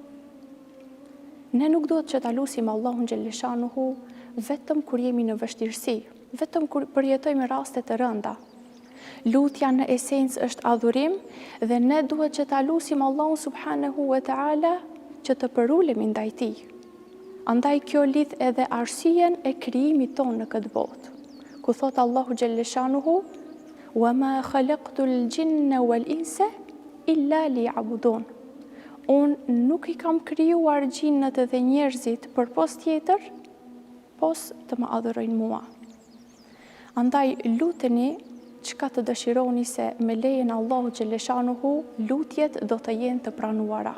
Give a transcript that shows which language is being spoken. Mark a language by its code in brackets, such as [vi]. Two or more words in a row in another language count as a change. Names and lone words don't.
[sq] Ne nuk duhet që ta lusim Allahun xhaleshanuhu vetëm kur jemi në vështirësi, vetëm kur përjetojmë raste të rënda, Lutja në esencë është adhurim dhe ne duhet që ta lutim Allahun [ar] سبحانه وتعالى [sq] që të përulemi ndaj tij. Andaj kjo lidh edhe arsyen e krijimit tonë në këtë botë. Ku thot Allahu [ar] جل شأنه: "وما خلقت الجن والإنس إلا ليعبدون." [sq] Unë nuk i kam krijuar gjinët dhe njerëzit për pos tjetër, pos të më adhurojnë mua. Andaj luteni çka të dëshironi se me lejen e Allahut [ar] جل شأنه [sq] lutjet do të jenë të pranuara.